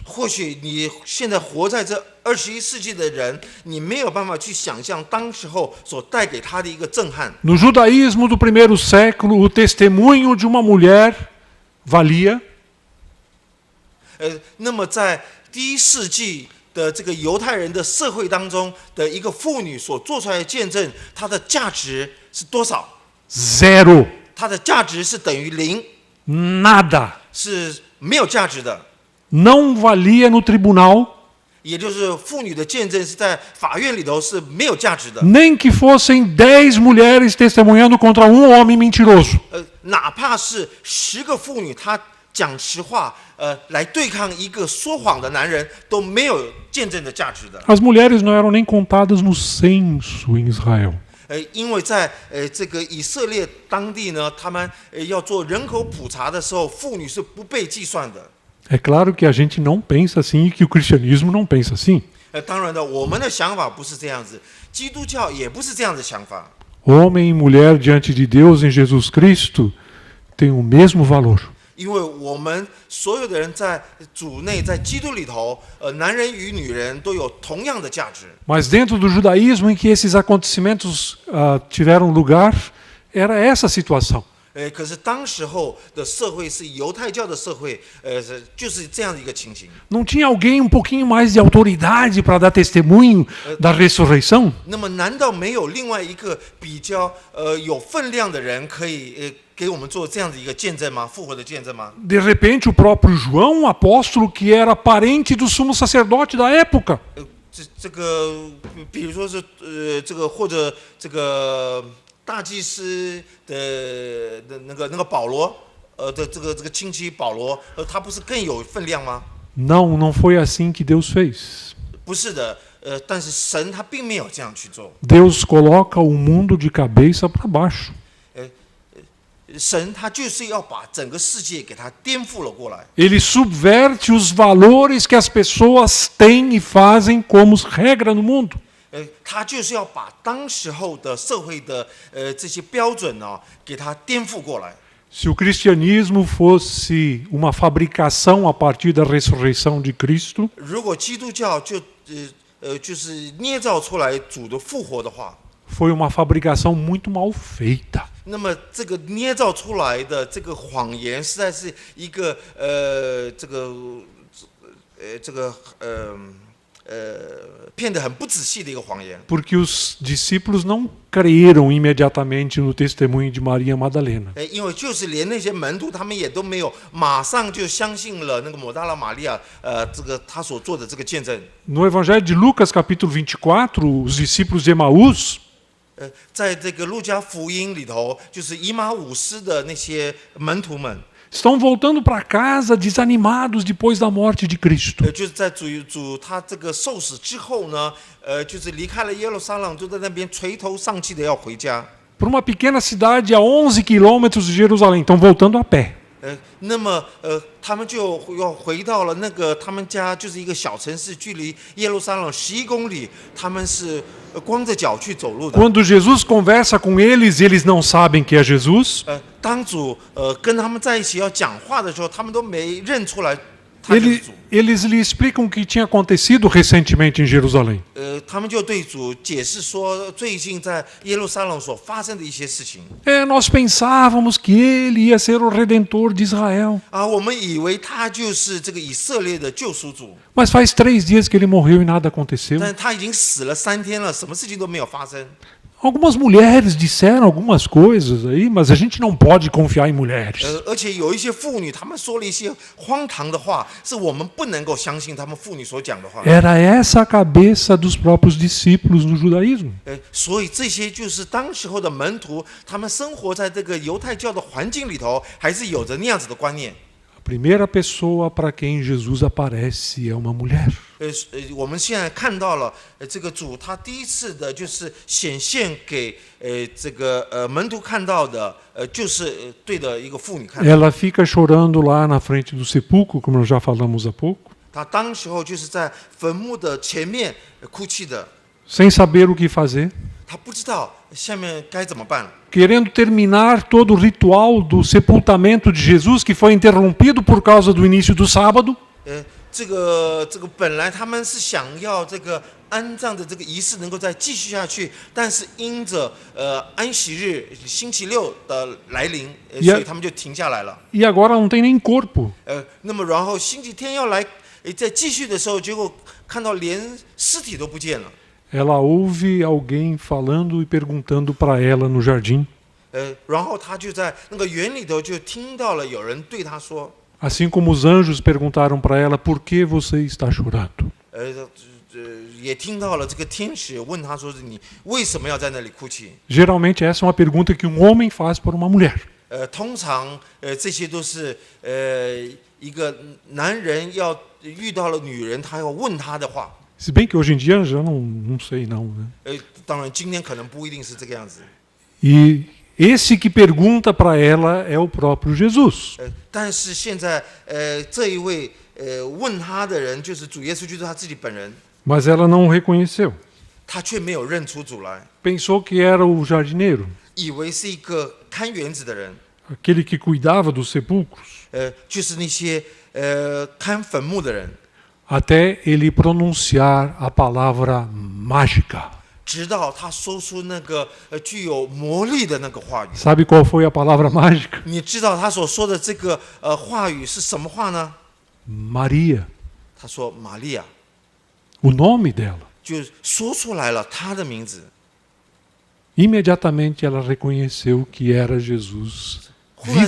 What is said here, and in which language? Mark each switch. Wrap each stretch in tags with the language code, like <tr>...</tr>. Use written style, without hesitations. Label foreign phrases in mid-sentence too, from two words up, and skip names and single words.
<zh>或许你现在活在这21世纪的人，你没有办法去想象当时候所带给他的一个震撼。</zh> <pt>No judaísmo do primeiro século, o testemunho de uma mulher valia</pt> <zh>那么在第1世纪的这个犹太人的社会当中的一个妇女所做出来的见证，它的价值是多少？</zh> <pt>zero,</pt> <zh>它的价值是等于0，</zh> <pt>nada.</pt> <zh>是没有价值的。</zh> <pt>Não valia no tribunal,</pt> <zh>也就是妇女的见证是在法院里头是没有价值的。</zh> <pt>nem que fossem 10 mulheres testemunhando contra um homem mentiroso.</pt> <zh>哪怕是10个妇女，她讲实话，来对抗一个说谎的男人，都没有见证的价值的。</zh> <pt>As mulheres não eram nem contadas no censo em Israel.</pt> <zh>因为在这个以色列当地呢，他们要做人口普查的时候，妇女是不被计算的。</zh> <pt>É claro que a gente não pensa assim e que o cristianismo não pensa assim.</pt> <zh>当然的，我们的想法不是这样子，基督教也不是这样的想法。</zh> <pt>Homem e mulher diante de Deus em Jesus Cristo têm o mesmo valor.</pt> <zh>因为我们所有的人在主内，在基督里头，男人与女人都有同样的价值。</zh> <pt>Mas dentro do judaísmo em que esses acontecimentos tiveram lugar, era essa a situação.</pt> <zh>可是当时候的社会是犹太教的社会，就是这样的一个情形。</zh> <pt>Não tinha alguém um pouquinho mais de autoridade para dar testemunho da ressurreição?</pt> <zh>那么难道没有另外一个比较有分量的人可以给我们做这样的一个见证吗？复活的见证吗？</zh> <pt>De repente, o próprio João, apóstolo, que era parente do sumo sacerdote da época,</pt> <zh>这个，比如说是这个或者这个大祭司的那个保罗，的这个亲戚保罗，他不是更有分量吗？</zh> <pt>não foi assim que Deus fez.</pt> <zh>不是的，但是神他并没有这样去做。</zh> <pt>Deus coloca o mundo de cabeça para baixo.</pt> <zh>神他就是要把整个世界给他颠覆了过来。</zh> <pt>Ele subverte os valores que as pessoas têm e fazem como regra no mundo.</pt> <zh>他就是要把当时候的社会的这些标准呢，给他颠覆过来。</zh> <pt>Se o cristianismo fosse uma fabricação a partir da ressurreição de Cristo,</pt> <zh>如果基督教就是捏造出来主的复活的话，</zh> <pt>foi uma fabricação muito mal feita.</pt> <zh>那么这个捏造出来的这个谎言，实在是一个骗得很不仔细的一个谎言。</zh> <pt>Porque os discípulos não creram imediatamente no testemunho de Maria Madalena.</pt> <zh>因为就是连那些门徒，他们也都没有马上就相信了那个抹大拉玛利亚，这个他所做的这个见证。</zh> <pt>No Evangelho de Lucas, capítulo 24, os discípulos de Emaús</pt> <zh>在这个路加福音里头，就是以马忤斯的那些门徒们，</zh> <pt>estão voltando para casa desanimados depois da morte de Cristo.</pt> <zh>就是在主他这个受死之后呢，就是离开了耶路撒冷，就在那边垂头丧气的要回家。</zh> <pt>Para uma pequena cidade a 11 quilômetros de Jerusalém, estão voltando a pé.</pt> <zh>那么他们就要回到了那个他们家，就是一个小城市，距离耶路撒冷11公里，他们是光着脚去走路的。</zh> <pt>Quando Jesus conversa com eles, eles não sabem que é Jesus.</pt> <zh>当主跟他们在一起要讲话的时候，他们都没认出来他就是主。</zh> <pt>Eles lhe explicam o que tinha acontecido recentemente em Jerusalém.</pt> <zh>他们就对主解释说，最近在耶路撒冷所发生的一些事情</zh> <pt>Nós pensávamos que ele ia ser o redentor de Israel.</pt> <zh>啊，我们以为他就是这个以色列的救赎主，</zh> <pt>Mas faz 3 dias que ele morreu e nada aconteceu.</pt> <zh>但是他已经死了3天了，什么事情都没有发生。</zh> <pt>Algumas mulheres disseram algumas coisas aí, mas a gente não pode confiar em mulheres.</pt> <zh>而且有一些妇女，她们说了一些荒唐的话，是我们不能够相信她们妇女所讲的话。</zh> <pt>Era essa a cabeça dos próprios discípulos no judaísmo.</pt> <zh>所以这些就是当时候的门徒，他们生活在这个犹太教的环境里头，还是有着那样子的观念。</zh> <pt>A primeira pessoa para quem Jesus aparece é uma mulher.</pt> <zh>我们现在看到了，这个主他第一次的就是显现给这个门徒看到的，就是对的一个妇女看到。</zh> <pt>Ela fica chorando lá na frente do sepulcro, como nós já falamos há pouco,</pt> <zh>他当时候就是在坟墓的前面哭泣的，</zh> <pt>sem saber o que fazer,</pt> <zh>他不知道下面该怎么办。</zh> <pt>querendo terminar todo o ritual do sepultamento de Jesus, que foi interrompido por causa do início do sábado.</pt> <zh>这个本来他们是想要这个安葬的这个仪式能够再继续下去，但是因着安息日星期六的来临，所以他们就停下来了。</zh> <pt>E agora não tem nem corpo.</pt> <zh>那么然后星期天要来再继续的时候，结果看到连尸体都不见了。</zh> <pt>Ela ouve alguém falando e perguntando para ela no jardim,</pt> <zh>然后他就在那个园里头就听到了有人对他说，</zh> <pt>assim como os anjos perguntaram para ela: por que você está chorando?</pt> <zh>也听到了这个天使问他说：“你为什么要在那里哭泣？”</zh> <pt>Geralmente essa é uma pergunta que um homem faz para uma mulher.</pt> <zh>通常这些都是一个男人要遇到了女人，他要问他的话。</zh> <pt>Se bem que hoje em dia já não sei não, né?</pt> <zh>当然今天可能不一定是这个样子。</zh> <pt>E esse que pergunta para ela é o próprio Jesus.</pt> <zh>但是现在这一位问他的人就是主耶稣，就是他自己本人，</zh> <pt>Mas ela não o reconheceu.</pt> <zh>他却没有认出主来，</zh> <pt>Pensou que era o jardineiro,</pt> <zh>以为是一个看园子的人，</zh> <pt>aquele que cuidava dos sepulcros,</pt> <zh>就是那些看坟墓的人。</zh> <pt>até ele pronunciar a palavra mágica.</pt> <zh>直到他说出那个具有魔力的那个话语。</zh> <pt>Sabe qual foi a palavra mágica?</pt> <zh>你知道他所说的这个话语是什么话呢？</zh> <pt>Maria,</pt> <zh>他说玛利亚，</zh> <pt>o nome dela.</pt> <zh>就说出来了他的名字。</zh> <pt>Imediatamente ela reconheceu que era Jesus</pt> <zh>忽然</zh>